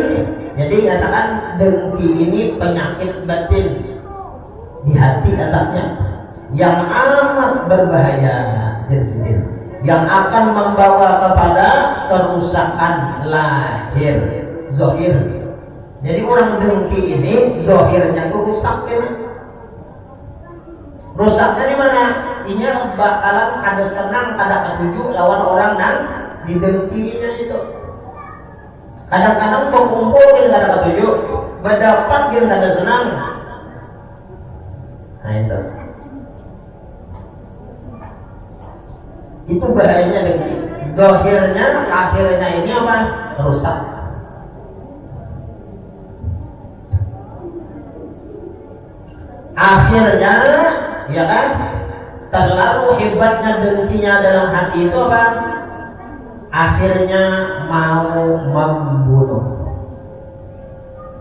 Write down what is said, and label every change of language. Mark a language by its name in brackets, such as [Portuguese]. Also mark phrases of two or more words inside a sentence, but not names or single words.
[Indonesian] Jadi katakan dengki ini penyakit batin di hati katanya yang amat berbahaya yang akan membawa kepada kerusakan lahir, zahir. Jadi orang dengki ini zahirnya itu rusak ya. Rusaknya di mana? [Banjar] Ini bakalan kada senang, kada ketujuh lawan orang yang didengkinya itu. Kadang-kadang berkumpul dia kada ketujuh, berdapat dia kada senang. [Indonesian] Nah itu. Itu bahayanya dengki. Zahirnya, akhirnya ini apa? Rusak. Akhirnya, ya kan? Terlalu hebatnya dengkinya dalam hati itu apa? Akhirnya mau membunuh.